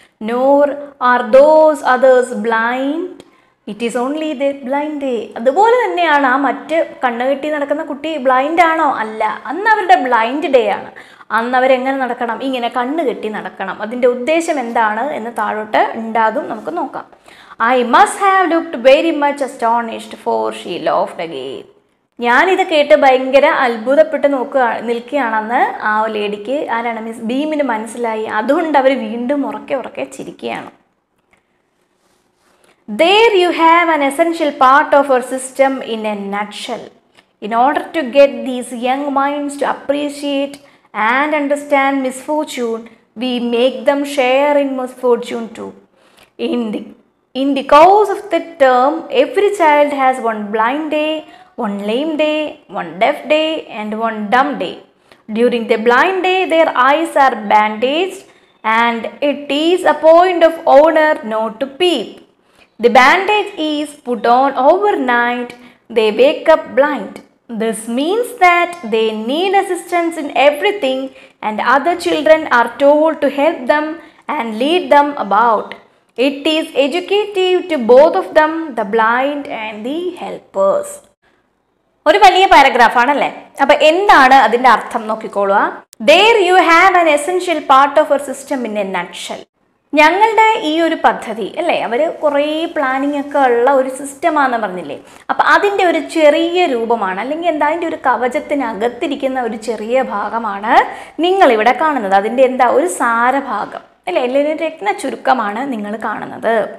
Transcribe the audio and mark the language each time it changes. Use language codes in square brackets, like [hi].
[en] Nor are those others blind. It is only the blind day. [ml] അതുപോലെ തന്നെയാണ് ആ മറ്റ് കണ്ണുകെട്ടി നടക്കുന്ന കുട്ടി ബ്ലൈൻഡ് ആണോ, അല്ല. അന്ന് അവരുടെ ബ്ലൈൻഡ് ഡേ ആണ്. അന്ന് അവരെങ്ങനെ നടക്കണം, ഇങ്ങനെ കണ്ണ് കെട്ടി നടക്കണം. അതിൻ്റെ ഉദ്ദേശം എന്താണ് എന്ന് താഴോട്ട് ഉണ്ടാകും, നമുക്ക് നോക്കാം. [en] I must have looked very much astonished, for she laughed again. [ml] ഞാനിത് കേട്ട് ഭയങ്കര അത്ഭുതപ്പെട്ട് നിൽക്കുകയാണെന്ന് ആ ലേഡിക്ക്, ആരാണ്, മിസ് ബീമിന് മനസ്സിലായി. അതുകൊണ്ട് അവർ വീണ്ടും ഉറക്കെ ചിരിക്കുകയാണ്. [en] There you have an essential part of our system in a nutshell. In order to get these young minds to appreciate and understand misfortune, we make them share in misfortune too. In the course of the term, every child has one blind day, one lame day, one deaf day, and one dumb day. During the blind day, their eyes are bandaged, and it is a point of honor not to peep. The bandage is put on overnight. They wake up blind. This means that they need assistance in everything, and other children are told to help them and lead them about. It is educative to both of them, the blind and the helpers. [ml] ഒരു വലിയ പാരഗ്രാഫാണല്ലേ. അപ്പോൾ എന്താണ് അതിൻ്റെ അർത്ഥം നോക്കിക്കോളുക. [en] There you have an essential part of our system in a nutshell. [ml] ഞങ്ങളുടെ ഈ ഒരു പദ്ധതി അല്ലേ, അവർ കുറേ പ്ലാനിങ് ഒക്കെ ഉള്ള ഒരു സിസ്റ്റമാണെന്ന് പറഞ്ഞില്ലേ. അപ്പം അതിൻ്റെ ഒരു ചെറിയ രൂപമാണ്, അല്ലെങ്കിൽ എന്താ അതിൻ്റെ ഒരു കവചത്തിനകത്തിരിക്കുന്ന ഒരു ചെറിയ ഭാഗമാണ് നിങ്ങളിവിടെ കാണുന്നത്. അതിൻ്റെ എന്താ ഒരു സാരഭാഗം അല്ലേ, അല്ലെങ്കിൽ രത്ന ചുരുക്കമാണ് നിങ്ങൾ കാണുന്നത്.